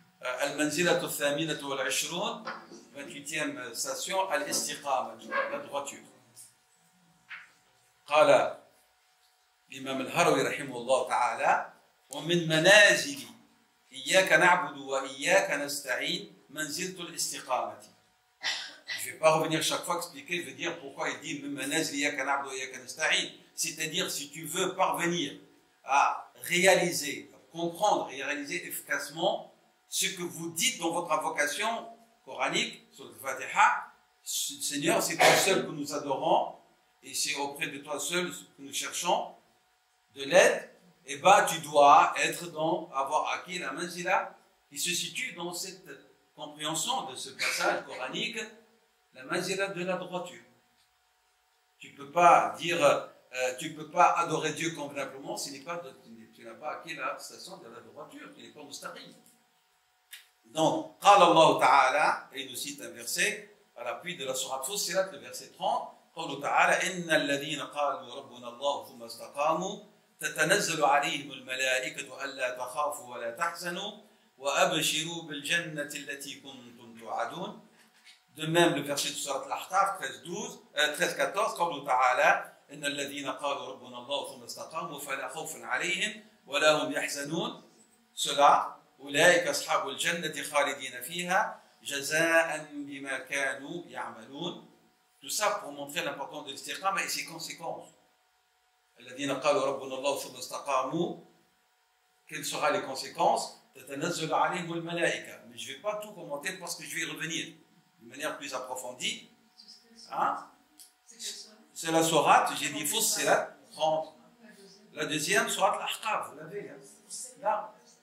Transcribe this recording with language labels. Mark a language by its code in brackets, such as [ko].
[ar] المنزلة الثامنة والعشرون [fr] 28e station [ar] الاستقامة, [fr] la droiture. [ar] قال الإمام الهروي رحمه الله تعالى ومن منازل إياك نعبد وإياك نستعين منزلة الاستقامة. [fr] Je ne vais pas revenir chaque fois expliquer, je vais dire pourquoi il dit [ar] من منازل إياك نعبد وإياك نستعين. [fr] C'est-à-dire si tu veux parvenir à réaliser, à comprendre et à réaliser efficacement ce que vous dites dans votre invocation coranique sur le Fatiha, Seigneur, c'est toi seul que nous adorons et c'est auprès de toi seul que nous cherchons de l'aide, et bien tu dois avoir acquis la manzila qui se situe dans cette compréhension de ce passage coranique, la manzila de la droiture. Tu ne peux pas dire, tu ne peux pas adorer Dieu convenablement si tu n'as pas acquis la station de la droiture, tu n'es pas mustaqim. Donc, [ar] قال الله تعالى, [fr] et il nous cite un verset à l'appui de la sourate Fussilat, le verset 30, [ar] قوله تعالى إن الذين قالوا ربنا الله ثم استقاموا تتنزل عليهم الملائكة ألا تخافوا ولا تحزنوا وأبشروا بالجنة التي كنتم توعدون. [fr] De même, le verset de Surat Al-Ahqaf 13-14, [ar] قوله تعالى إن الذين قالوا ربنا الله ثم استقاموا فلا خوف عليهم ولا هم يحزنون. [fr] Cela [ar] أولئك أصحاب الجنة خالدين فيها جزاء بما كانوا يعملون. [fr] Tout ça pour montrer l'importance de l'istiqama et ses conséquences. [ar] الذين قالوا ربنا الله ثم استقاموا. [fr] Quelles seront les conséquences? [ar] تتنزل عليهم الملائكة. [fr] Mais je ne vais pas tout commenter parce que je vais y revenir de manière plus approfondie. Hein? C'est la sourate, j'ai dit Fussilat 30. La deuxième, sourate l'Ahqaf, vous l'avez là.